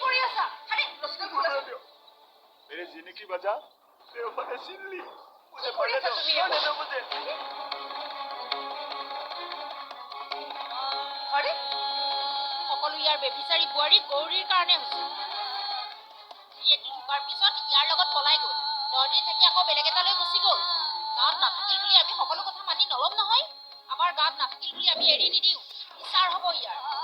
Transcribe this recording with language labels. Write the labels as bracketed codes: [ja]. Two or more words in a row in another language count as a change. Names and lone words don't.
[as] আছা খালি ৰচিডাল খোলা [hi] मेरे जीने की वजह बेवफा ने छीन ली मुझे [as] কৰি [hi] मरने [as] আছা [hi] दो [as] তুমি [hi] मरने दो मुझे [as] আৰে সকলো ইয়াৰ বেবিচাৰী বোৱাৰী গৌৰীৰ কাৰণে হৈছে যিয়েটো ঢুকাৰ পিছত ইয়াৰ লগত পলাই গ'ল 10 দিন থাকি আকৌ বেলেগ এটালৈ গুচি গ'ল গাঁৱত নাথাকিল বুলি আমি সকলো কথা মানি নলম নহয় আমাৰ গাঁৱত নাথাকিল বুলি আমি এৰি নিদিওঁ বিচাৰ হ'ব ইয়াৰ